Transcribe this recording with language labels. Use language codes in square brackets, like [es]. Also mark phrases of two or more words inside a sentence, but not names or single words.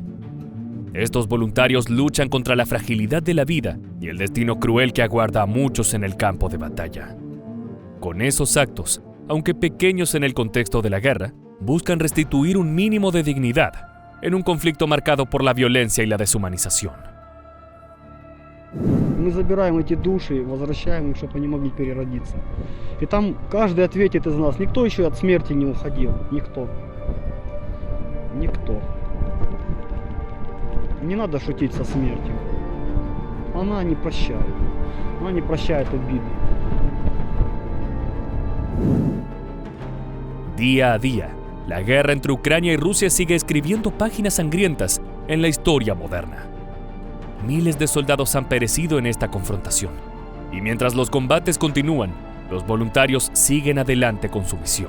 [es] Estos voluntarios luchan contra la fragilidad de la vida y el destino cruel que aguarda a muchos en el campo de batalla. Con esos actos, aunque pequeños en el contexto de la guerra, buscan restituir un mínimo de dignidad en un conflicto marcado por la violencia y la deshumanización. [ru] Мы забираем эти души, возвращаем их, чтобы они могли переродиться. И там каждый ответит из нас. Никто еще от смерти не уходил. Никто. Никто. Не надо шутить со смертью. Она не прощает. Она не прощает обиды. [es] Día a día, la guerra entre Ucrania y Rusia sigue escribiendo páginas sangrientas en la historia moderna. Miles de soldados han perecido en esta confrontación. Y mientras los combates continúan, los voluntarios siguen adelante con su misión.